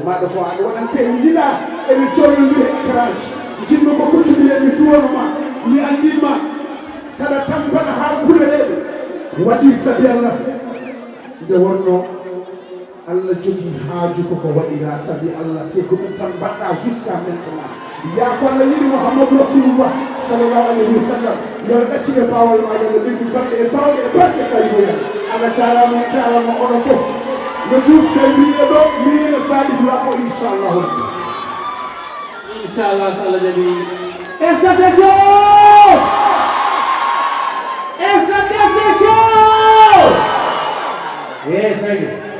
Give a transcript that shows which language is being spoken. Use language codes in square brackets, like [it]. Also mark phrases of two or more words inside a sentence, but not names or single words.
[ff] Maɗa ko aɗa waɗante mi yiɗa ene jolnondiri e écran ji. Jinno ko kuccumi e mi duwono ma. Mi anndin ma. Saɗa tampana haa kulereeɓe. Waɗi sabi Allah. Nde wonno Allah jogii haaju ko ko waɗira sabi Allah. Te ko ɗum tan mbaɗɗa [fr] jusqu'à maintenant. [ff] Ya ko Allah yiɗi [ar] Muhammadu Rasulullah sallallahu alayhi wa sallam. [ff] Yo ɗacci e baawol ma, yo ɓe ɓeydu balɗe e baawɗe e balɗe sabi Allah. Allah jaaraama, jaaraama oɗo fof. No Diouf Sène wiye ɗo, mi yino Salif Labo, inchallahu. Inchallah, so Allah jaɓi. [fr] Est-ce que c'est chaud? Est-ce que c'est chaud? [en] Yes, thank you.